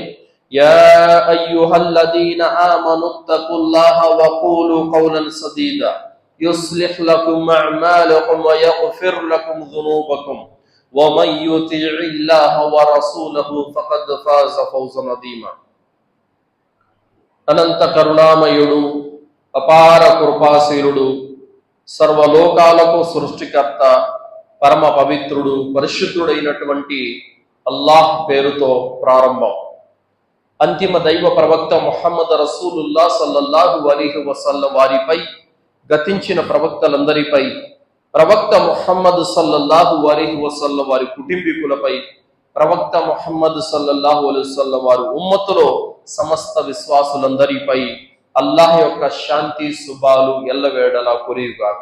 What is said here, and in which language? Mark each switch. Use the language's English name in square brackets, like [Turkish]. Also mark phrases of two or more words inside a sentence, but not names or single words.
[Arabic] يا أيها الذين آمنوا اتقوا الله وقولوا قولا سديدا يصلح لكم أعمالكم ويغفر لكم ذنوبكم ومن يطع الله ورسوله فقد فاز فوزا عظيما. [Telugu] అనంత కరుణామయుడు, అపార కృపాశీలుడు, సర్వలోకాలకు సృష్టికర్త, పరమ పవిత్రుడు, పరిశుద్ధుడైనటువంటి అల్లాహ్ పేరుతో ప్రారంభం. అంతిమ దైవ ప్రవక్త ముహమ్మద్ [Arabic] رسول الله صلى الله عليه وسلم [Telugu] వారిపై, గతించిన ప్రవక్తలందరిపై, ప్రవక్త ముహమ్మద్ [Arabic] صلى الله عليه وسلم [Telugu] వారి కుటుంబీకులపై, ప్రవక్త ముహమ్మద్ [Arabic] صلى الله عليه وسلم [Telugu] వారి ఉమ్మతులో సమస్త విశ్వాసులందరిపై అల్లాహ్ యొక్క శాంతి శుభాలు ఎల్లవేళలా కురియుగాక.